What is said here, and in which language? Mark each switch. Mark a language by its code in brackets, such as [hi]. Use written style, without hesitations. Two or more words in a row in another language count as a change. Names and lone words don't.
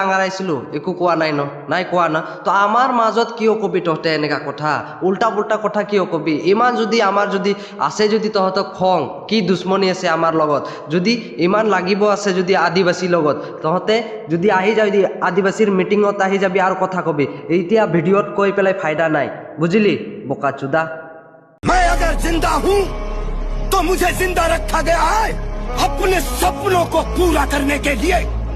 [as] আৰাইছিলো একো কোৱা নাই নাই কোৱা না তো আমাৰ মাজত কিয় কবি তহঁতে এনেকা কথা উল্টা পুল্টা কথা কিয় কবি ইমান যদি আমাৰ যদি আছে যদি তহঁতক খং কি দুশ্মনী আছে আমাৰ লগত যদি ইমান লাগিব আছে যদি আদিবাসীৰ লগত তহঁতে যদি আহি যাবি আদিবাসীৰ মিটিঙত আহি যাবি আৰু কথা কবি এতিয়া ভিডিঅ'ত কৈ পেলাই ফায়দা নাই [bn] বুঝলি বোকা চুদা [hi] मैं अगर जिंदा हूँ तो मुझे जिंदा रखा गया है अपने सपनों को पूरा करने के लिए।